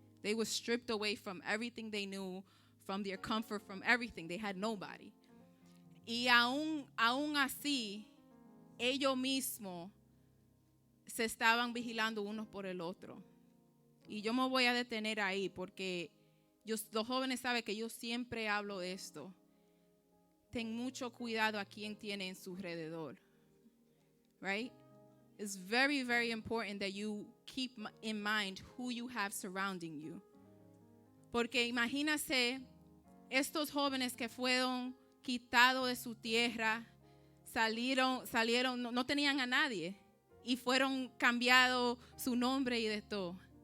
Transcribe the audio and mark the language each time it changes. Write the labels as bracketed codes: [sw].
[en] They were stripped away from everything they knew, from their comfort, from everything. They had nobody. [es] Y aún así, ellos mismos se estaban vigilando unos por el otro. Y yo me voy a detener ahí porque los jóvenes saben que yo siempre hablo de esto. Ten mucho cuidado a quien tiene en su alrededor. [en] Right? It's very, very important that you keep in mind who you have surrounding you. [es] Porque imagínase estos jóvenes que fueron quitados de su tierra, salieron, no tenían a nadie y fueron cambiados su nombre y de todo.